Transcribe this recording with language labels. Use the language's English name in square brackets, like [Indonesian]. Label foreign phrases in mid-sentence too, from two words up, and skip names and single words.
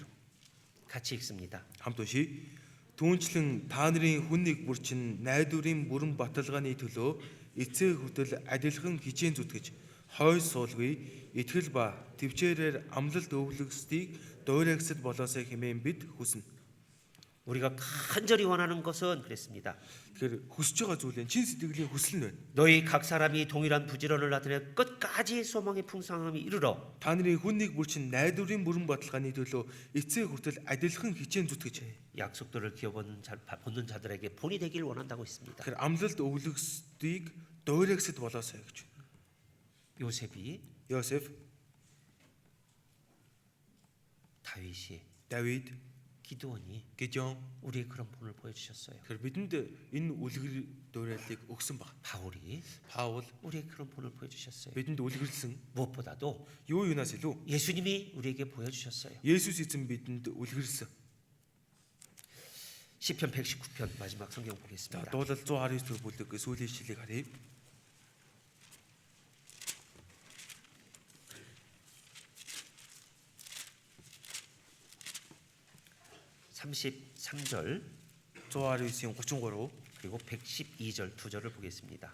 [Korean] 같이 읽습니다. [Mongolian] хамт уншия. Түүнчлэн та нарын хүн нэг бүр чинь найдварын бүрэн баталгааны төлөө эцэг хүртэл адилхан хичээн зүтгэж хойш суулгүй итгэл ба төвчээрээр амлалт өвлөгсдгийг дуурайгсад болоосай хэмээн бид хүснэ. [Korean] 우리가 간절히 원하는 것은 그랬습니다. [Mongolian] Тэгэхээр хүсэж байгаа зүйл нь чин сэтгэлийн хүсэл нь байна. [Korean] 너희 각 사람이 동일한 부지런을 나타내 끝까지 소망의 풍성함이 이르러 [Mongolian] Та нарын хүн нэг бүр чинь найдварын бүрэн баталгааны төлөө эцэг хүртэл адилхан хичээн зүтгэж [Korean] 약속들을 기어보는 보는 자들에게 본이 되길 원한다고 했습니다. [Mongolian] тэгэхээр амлалт өвлөгсдгийг дуурайгсад болоосай гэж. [Korean] 요셉이 [Mongolian] Йосеф, [Korean] 다윗이 [Mongolian] Давид, [Korean] 기드온이 [Mongolian] Гидеон [Korean] 우리의 그런 본을 보여주셨어요. [Mongolian] тэгэхээр бидэнд энэ үлгэр дуурайлыг өгсөн баг. [Korean] 바울이 [Mongolian] Паул [Korean] 우리의 그런 본을 보여주셨어요. [Mongolian] бидэнд үлгэрлсэн [Korean] 무엇보다도 [Mongolian] юу юунаас илүү [Korean] 예수님이 우리에게 보여주셨어요. [Mongolian] Есүс эзэн бидэнд үлгэрлсэн. [Korean] 시편 119편 마지막 성경 [Mongolian] За [Korean] 보겠습니다. [Mongolian] дуулал 119 дэх бүлэг сүүлийн ишлэлийг харъя. [Korean] 33절 [Mongolian] 119-ийн 33, [Korean] 그리고 112절 두 절을 보겠습니다.